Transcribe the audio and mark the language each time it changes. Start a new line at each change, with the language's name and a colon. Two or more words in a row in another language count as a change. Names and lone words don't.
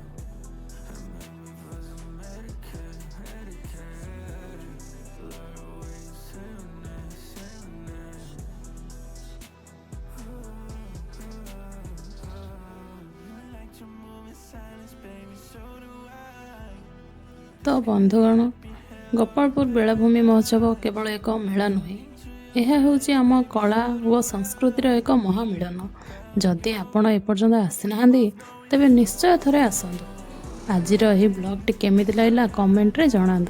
English: And make me feel some Medicare. Love the way you say your name, say your name. You like to move in silence, baby, so do I.
Odia: ତ ବନ୍ଧୁଗଣ, ଗୋପାଳପୁର ବେଳାଭୂମି ମହୋତ୍ସବ କେବଳ ଏକ ମେଳା ନୁହେଁ, ଏହା ହେଉଛି ଆମ କଳା ଓ ସଂସ୍କୃତିର ଏକ ମହାମିଳନ। ଯଦି ଆପଣ ଏପର୍ଯ୍ୟନ୍ତ ଆସିନାହାନ୍ତି, ତେବେ ନିଶ୍ଚୟ ଥରେ ଆସନ୍ତୁ। ଆଜିର ଏହି ବ୍ଲଗ୍ଟି କେମିତି ଲାଗିଲା କମେଣ୍ଟରେ ଜଣାନ୍ତୁ।